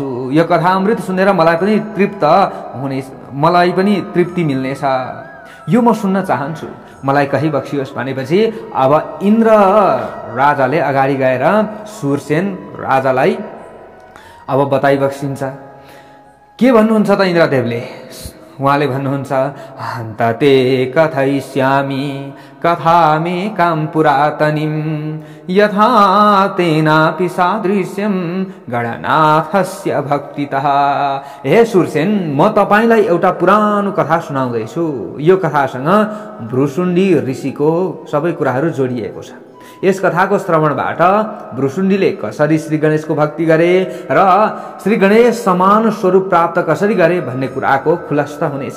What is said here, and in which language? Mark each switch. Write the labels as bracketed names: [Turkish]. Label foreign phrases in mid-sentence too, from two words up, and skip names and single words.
[Nepali] यो कथा अमृत सुनेर मलाई पनि तृप्ति मिल्नेछ। यो म सुन्न चाहन्छु, मलाई कही बक्सियोस् भनेपछि अब इन्द्र राजाले अगाडि गएर सुरसेन राजालाई अब बताइ बक्सिन्छ। के भन्नुहुन्छ त इन्द्रदेवले? उहाँले भन्नुहुन्छ [Sanskrit] हन्त ते कथयिष्यामि कथामेकां पुरातनीं यथा तेनापि सादृश्यं गणनाथस्य भक्तितः। [Nepali] हे सुरसेन, म तपाईलाई एउटा पुरानो कथा सुनाउँदैछु। यो कथासँग भ्रुसुण्डी ऋषिको सबै कुराहरू जोडिएको छ। यस कथाको श्रवणबाट भ्रुसुण्डीले कसरी श्री गणेशको भक्ति गरे र श्री गणेश समान स्वरूप प्राप्त कसरी गरे भन्ने कुराको खुलस्त हुनेछ।